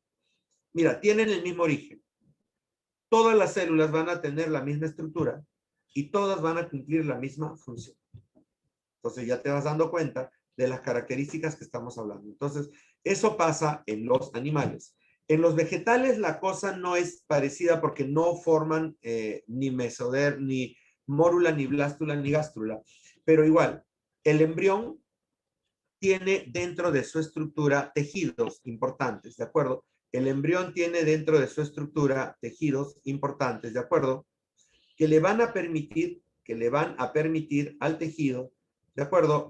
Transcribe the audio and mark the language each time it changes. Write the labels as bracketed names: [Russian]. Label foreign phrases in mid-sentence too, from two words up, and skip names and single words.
[Spanish] Mira, tienen el mismo origen. Todas las células van a tener la misma estructura y todas van a cumplir la misma función. Entonces ya te vas dando cuenta de las características que estamos hablando. Entonces, eso pasa en los animales. En los vegetales la cosa no es parecida porque no forman ni mesodermo, ni mórula, ni blástula, ni gástrula. Pero igual, el embrión tiene dentro de su estructura tejidos importantes, ¿de acuerdo? El embrión tiene dentro de su estructura tejidos importantes, ¿de acuerdo? Que le van a permitir al tejido, ¿de acuerdo?